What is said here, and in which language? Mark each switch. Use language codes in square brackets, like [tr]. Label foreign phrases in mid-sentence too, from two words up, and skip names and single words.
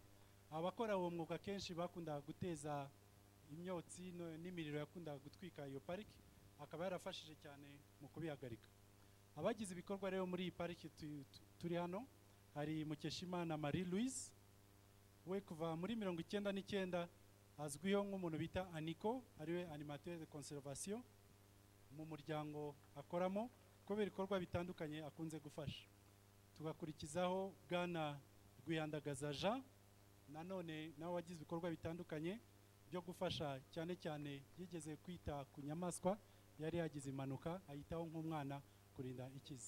[rw] Abakora uwo mwuga kenshi bakunda guteza imyotsi n'imiriro yakunda gutwika iyo pariki, akaba yarafashije cyane mu kubihagarika. Abagize ibikorwa rero muri iyi pariki turi hano, hari Mukeshimana Marie Louise, we kuva muri 99 azwiho nk'umuntu bita Aniko, ariwe [fr] animateur de conservation [rw] mu muryango akoramo, kubera ibikorwa bitandukanye akunze gufasha. Tugakurikizaho Bwana Rwiyandagaza Jean, nanone nawe wagize ibikorwa bitandukanye byo gufasha, cyane cyane yigeze kwita ku nyamaswa yari yagize impanuka, ayitaho nk'umwana kurinda ikize.